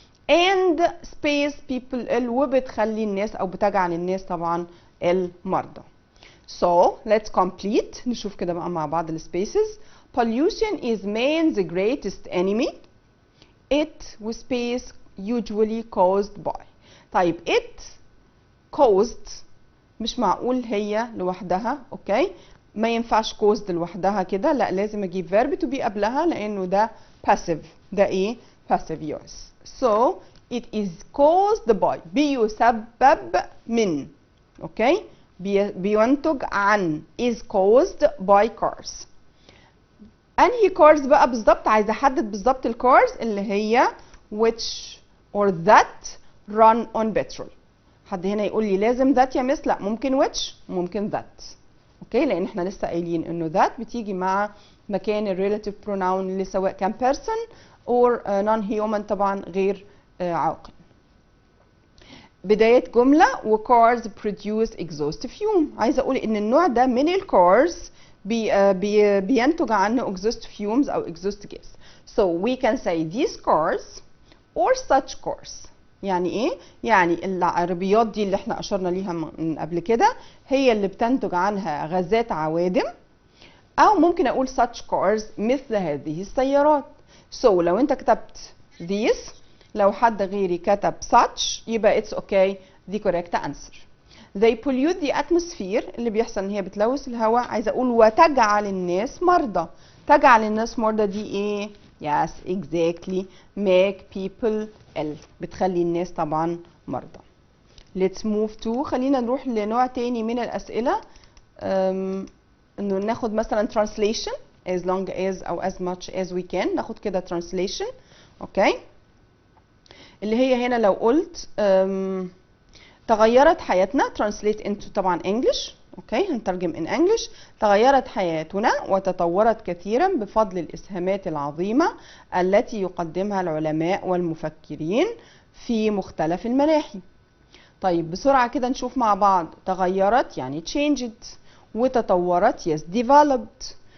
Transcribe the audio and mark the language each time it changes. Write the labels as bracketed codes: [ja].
[en] and space people [ar] وبتخلي الناس او بتجعل الناس طبعا المرضى. [en] so let's complete. [ar] نشوف كده بقى مع بعض السبيسز. [en] pollution is man's greatest enemy. it with space usually caused by. [ar] طيب [en] it caused [ar] مش معقول هي لوحدها. اوكي. ما ينفعش caused لوحدها كده، لا لازم اجيب verb to be قبلها لانه ده passive. ده ايه؟ [en] passive yes. so it is caused by [ar] بيسبب من. اوكي. بينتج عن [en] is caused by cars. [ar] انهي cars بقى بالظبط؟ عايزه احدد بالظبط الكارز اللي هي [en] which or that run on petrol. [ar] حد هنا يقول لي لازم that يا مس؟ لا، ممكن which ممكن that. اوكي. لان احنا لسه قايلين انه that بتيجي مع مكان الريلاتيف pronoun اللي سواء كان [en] person or non human [ar] طبعا غير عاقل. بداية جملة [en] وcars produce exhaust fume. [ar] عايزة اقول ان النوع ده من الكارز بينتج عنه exhaust fumes او exhaust gas. [en] So we can say these cars or such cars. [ar] يعني ايه؟ يعني العربيات دي اللي احنا اشرنا ليها من قبل كده هي اللي بتنتج عنها غازات عوادم، او ممكن اقول [en] such cars [ar] مثل هذه السيارات. so لو انت كتبت these، لو حد غيري كتب such يبقى [en] it's okay the correct answer. they pollute the atmosphere. [ar] اللي بيحصل ان هي بتلوث الهواء. عايزه اقول وتجعل الناس مرضى. تجعل الناس مرضى دي ايه؟ [en] yes exactly make people ill. [ar] بتخلي الناس طبعا مرضى. [en] let's move to، [ar] خلينا نروح لنوع تاني من الأسئلة. انه ناخد مثلا translation as long as او [en] as much as we can. [ar] ناخد كده translation. اوكي. اللي هي هنا لو قلت تغيرت حياتنا [en] translate into [ar] طبعا English. اوكي. هنترجم in English. تغيرت حياتنا وتطورت كثيرا بفضل الإسهامات العظيمة التي يقدمها العلماء والمفكرين في مختلف المناحي. طيب بسرعة كده نشوف مع بعض. تغيرت يعني changed، وتطورت yes developed.